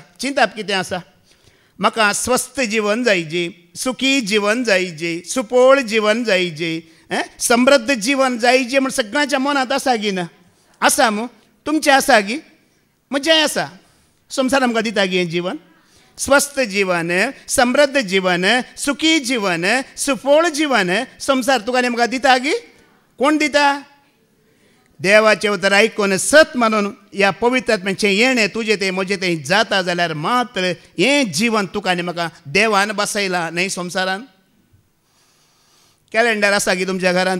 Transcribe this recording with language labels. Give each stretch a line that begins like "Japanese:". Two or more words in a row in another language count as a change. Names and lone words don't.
Konkani: चिंताप कितें आसा? म्हाका स्वस्थ जीवन जायचें, सुखी जीवन जायचें, सुपोळ जीवन जायचें, समृद्ध जीवन जायचें म्हण सगळ्यांच्या मनांत आसा की ना? आसा मू. तुमचें आसा की? म्हजेंय आसा. संवसार आमकां दिता की हें जीवन? स्वस्थ जीवन, समृद्ध जीवन, सुखी जीवन, सुपोळ जीवन संवसार तुका आनी म्हाका दिता की? कोण दिता? देवाचें उतर आयकून सत मानून ह्या पवित्र आत्म्याचें येणें तुजें तें म्हजें तें जाता जाल्यार मात्र हें जीवन तुका आनी म्हाका देवान बसयलां न्हय संवसारान. कॅलेंडर आसा की तुमच्या घरांत?